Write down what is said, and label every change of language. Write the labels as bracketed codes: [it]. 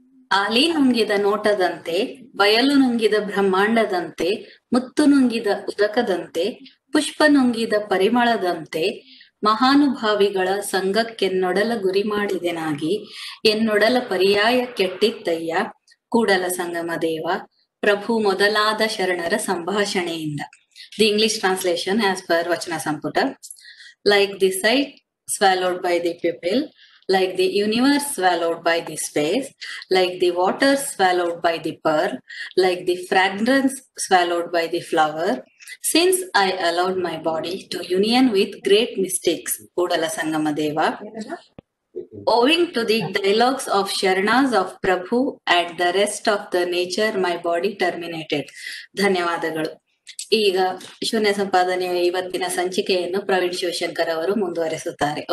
[kn] ಆಲಿ ನುಂಗಿದ ನೋಟದಂತೆ, ಬಯಲು ನುಂಗಿದ ಬ್ರಹ್ಮಾಂಡದಂತೆ, ಮುತ್ತು ನುಂಗಿದ ಉದಕದಂತೆ, ಪುಷ್ಪ ನುಂಗಿದ ಪರಿಮಳದಂತೆ, ಮಹಾನುಭಾವಿಗಳ ಸಂಘಕ್ಕೆನ್ನೊಡಲ ಗುರಿ ಮಾಡಿದೆನಾಗಿ, ಎನ್ನೊಡಲ ಪರ್ಯಾಯ ಕೆಟ್ಟಿತ್ತಯ್ಯ ಕೂಡಲ ಸಂಗಮ ದೇವ ಪ್ರಭು ಮೊದಲಾದ ಶರಣರ ಸಂಭಾಷಣೆಯಿಂದ. [en] The English translation as per Vachana Samputa. Like the sight swallowed by the pupil, like the universe swallowed by the space, like the water swallowed by the pearl, like the fragrance swallowed by the flower, since I allowed my body to union with great mystics, Kodala Sangamadeva, owing to the dialogues of Sharanas of Prabhu and the rest of the nature, my body terminated. [kn] ಧನ್ಯವಾದಗಳು. ಈಗ ಶೂನ್ಯ ಸಂಪಾದನೆಯ ಇವತ್ತಿನ ಸಂಚಿಕೆಯನ್ನು ಪ್ರವೀಣ್ ಶಿವಶಂಕರ್ ಅವರು ಮುಂದುವರೆಸುತ್ತಾರೆ.